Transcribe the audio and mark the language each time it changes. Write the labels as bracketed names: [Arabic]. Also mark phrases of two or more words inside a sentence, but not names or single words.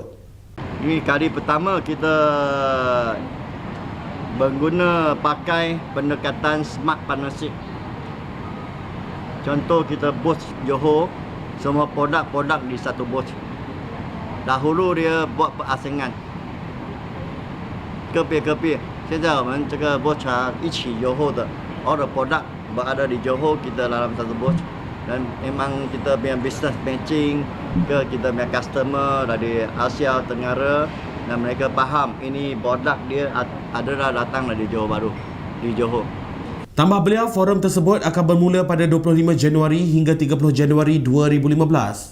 [Malay] Ini kali pertama kita pakai pendekatan [English] smart partnership. [Malay] Contoh kita booth Johor, semua produk-produk di satu booth. Dahulu dia buat perasingan. [Chinese] 个别，现在我们这个 booth 一起 Johor 的 [English] all the product [Malay] berada di Johor, kita dalam satu booth. Dan memang kita punya [English] business matching [Malay] ke kita punya customer dari Asia Tenggara dan mereka faham ini produk dia adalah datang dari Johor baru di Johor. Tambah beliau, forum tersebut akan bermula pada 25 Januari hingga 30 Januari 2015.